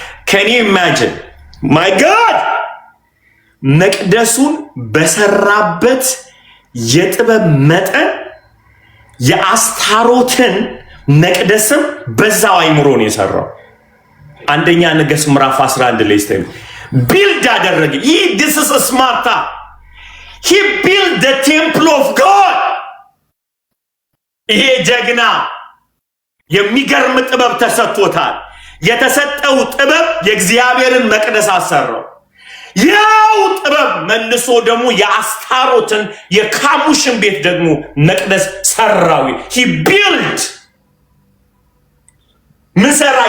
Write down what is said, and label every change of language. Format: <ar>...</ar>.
<en>Can you imagine? My God!</en> <am>መቅደሱን በሰራበት የጥበብ መጠን የአስታሮትን መቅደስም በዛው አይምሮ ነው የሰራው። አንደኛ ነገሥት ምዕራፍ 11 ላይ ስተን ቢልድ አደረገ።</am> <en>this is a smart. He built the temple of God.</en> <am>ይሄ ጀግና የሚገርም ጥበብ ተሰጥቶታል። የተሰጠው ጥበብ የእግዚአብሔርን መቅደስ አሰራው። ያው ጥበብ መልሶ ደግሞ የአስታሮትን የካሙሽን ቤት ደግሞ መቅደስ ሰራው።</am> <en>he built</en> <am>ምን ሰራ?</am>